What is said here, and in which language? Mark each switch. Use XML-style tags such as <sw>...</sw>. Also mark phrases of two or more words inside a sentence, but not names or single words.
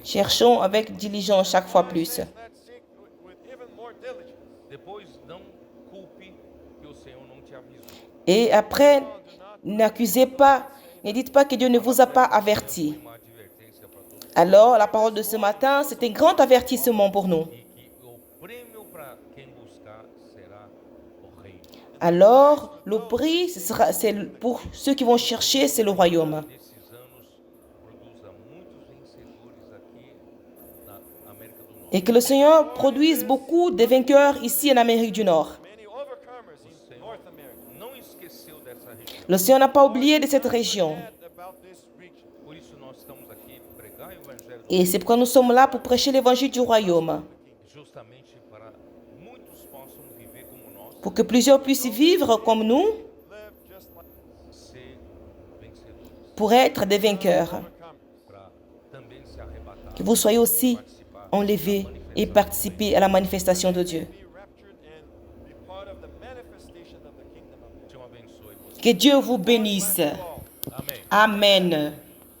<fr>Cherchons avec diligence chaque fois plus.</fr> <en>Let's seek with even more diligence.</en> <pt>Depois, não culpe que o Senhor não te avisou.</pt> <fr>Et après, n'accusez pas, ne dites pas que Dieu ne vous a pas averti.</fr> <pt>Uma advertência para todos.</pt> <fr>Alors, la parole de ce matin, c'est un grand avertissement pour nous.</fr> <pt>E que o prêmio para quem buscar será o reino.</pt> <fr>Alors, le prix, c'est pour ceux qui vont chercher, c'est le royaume.</fr> <pt>Nesses anos, produza muitos vencedores aqui na América do Norte.</pt> <fr>Et que le Seigneur produise beaucoup de vainqueurs ici en Amérique du Nord.</fr> <en>Many overcomers in North America.</en> <pt>Não esqueceu dessa região.</pt> <fr>Le Seigneur n'a pas oublié de cette région.</fr> <en>About this region.</en> <pt>Por isso, nós estamos aqui pregar o evangelho</pt> <fr>Et c'est pourquoi nous sommes là pour prêcher l'évangile du royaume.</fr> <pt>justamente para muitos possam viver como nós,</pt> <fr>Pour que plusieurs puissent vivre comme nous,</fr> <en>Live just like</en> <pt>ser vencedores,</pt> <fr>pour être des vainqueurs.</fr> <en>overcomers.</en> <pt>para também se arrebatar,</pt> <fr>Que vous soyez aussi</fr> <pt>participar</pt> <fr>enlevés et participer à la manifestation de Dieu.</fr> <en>Be raptured and be part of the manifestation of the kingdom of God.</en> <pt>Te abençoe você.</pt> <fr>Que Dieu vous bénisse.</fr> <pt>Amém.</pt> <en>Amen.</en>